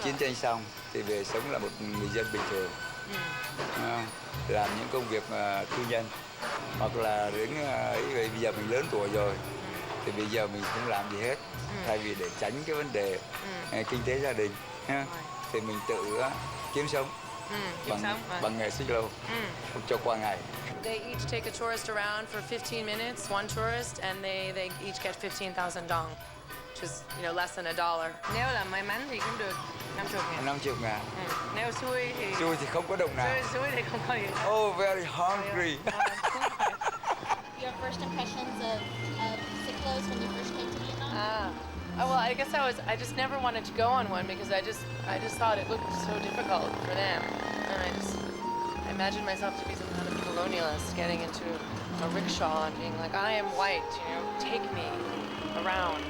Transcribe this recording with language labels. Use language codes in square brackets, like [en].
[vi] chiến tranh xong thì về sống là một người dân bình thường. Làm những công việc tư nhân hoặc là đến bây giờ mình lớn tuổi rồi thì bây giờ mình không làm gì hết, thay vì để tránh cái vấn đề kinh tế gia đình thì mình tự kiếm sống bằng nghề xích lô cho qua ngày. [en] They each take a tourist around for 15 minutes, one tourist, and they each get 15,000 dong, which is, less than $1. [vi] Nếu là may mắn thì cũng được 50.000. 50.000. Nếu xui thì... Xui thì không có đồng nào. Xui thì không có gì. [en] Oh, very hungry. Your first impressions of cyclos when you first came to Vietnam? Oh, well, I guess I just never wanted to go on one because I just thought it looked so difficult for them. And I imagined myself to be some kind of colonialist getting into a rickshaw and being like, I am white, take me around.